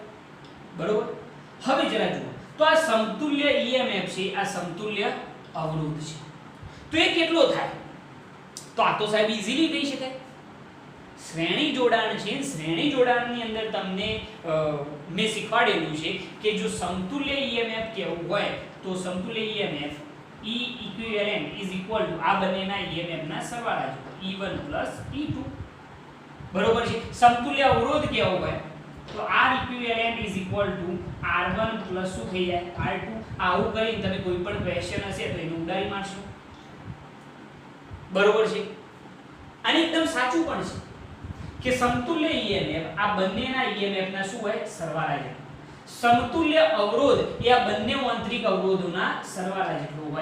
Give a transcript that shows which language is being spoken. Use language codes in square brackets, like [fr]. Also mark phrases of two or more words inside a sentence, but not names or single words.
[gu] બરોબર. હવે જરા જુઓ તો આ સમતુલ્ય EMF છે, આ સમતુલ્ય અવરોધ છે. તો એ કેટલો થાય? તો આ તો સાહેબ ઈઝીલી કહી શકાય. શ્રેણી જોડાણ છે, શ્રેણી જોડાણની અંદર તમને મેં શીખવાડેલું છે કે જો સમતુલ્ય EMF કેવું હોય તો સમતુલ્ય EMF [en] E equivalent is equal to [gu] આ બંનેના EMF ના સરવાળા છે, E1 E2. બરોબર છે. સમતુલ્ય અવરોધ કેવો હોય તો [en] R equivalent is equal to [gu] R1 શું થઈ જાય R2. આવું કરીને તમે કોઈ પણ ક્વેશ્ચન હશે તો એને ઉડાડી મારશો. બરોબર છે. અને એકદમ સાચું પણ છે કે સમતુલ્ય EMF આ બંનેના EMF ના શું હોય? સરવાળા છે. સમતુલ્ય અવરોધ એ આ બંને આંતરિક અવરોધોના સરવાળા જેટલો હોય.